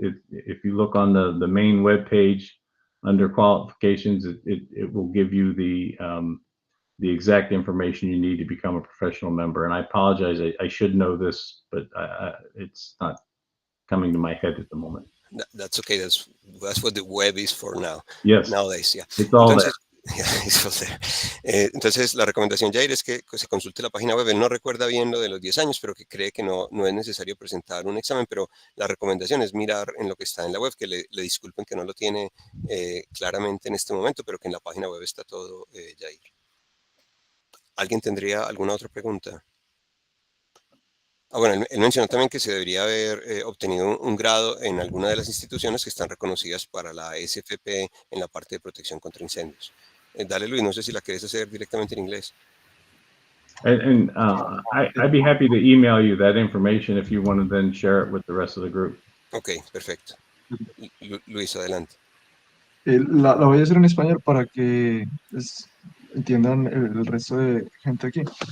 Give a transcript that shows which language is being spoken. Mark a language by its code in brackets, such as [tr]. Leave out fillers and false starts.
[en] If you look on the main web page under qualifications, it will give you the exact information you need to become a professional member. And I apologize, I should know this, but it's not coming to my head at the moment. That's okay. That's what the web is for now. Yes. Nowadays, yeah. It's all there. [es] Entonces, la recomendación, Jair, es que se consulte la página web. Él no recuerda bien lo de los 10 años, pero que cree que no es necesario presentar un examen, pero la recomendación es mirar en lo que está en la web, que le disculpen que no lo tiene claramente en este momento, pero que en la página web está todo, Jair. ¿Alguien tendría alguna otra pregunta? Bueno, él mencionó también que se debería haber obtenido un grado en alguna de las instituciones que están reconocidas para la SFPE en la parte de protección contra incendios. Dale, Luis, no sé si la quieres hacer directamente en inglés. [en] And I'd be happy to email you that information if you want to then share it with the rest of the group. [es] Ok, perfecto. Luis, adelante. La voy a hacer en español para que entiendan el resto de gente aquí.